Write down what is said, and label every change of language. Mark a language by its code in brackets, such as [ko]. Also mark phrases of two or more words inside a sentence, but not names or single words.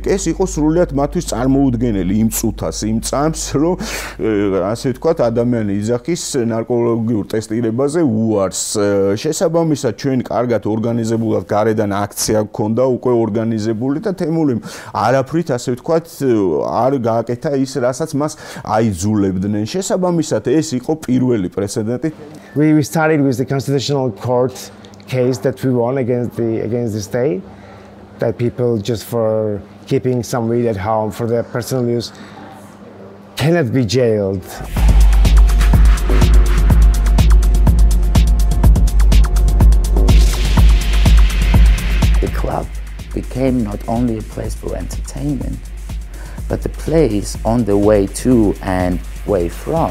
[ka] ეს იყო სრულიად მათთვის წარმოუდგენელი იმ წუთას, იმ წამს, რომ ასე ვთქვათ, ადამიანი იძახის ნარკოლოგიურ ტესტირებაზე უარს. შესაბამისად, ჩვენ კარგად ორგანიზებულად გარედან აქცია გქონდა უკვე ორგანიზებული და თემურიმ არაფრით, ასე ვთქვათ, არ გააკეთა ის, რასაც მას აიძულებდნენ. შესაბამისად, ეს იყო პირველი პრეცედენტი. [en] We started with the Constitutional Court case that we won against the state, that people just for keeping some weed at home for their personal use cannot be jailed. The club became not only a place for entertainment, but a place on the way to and way from.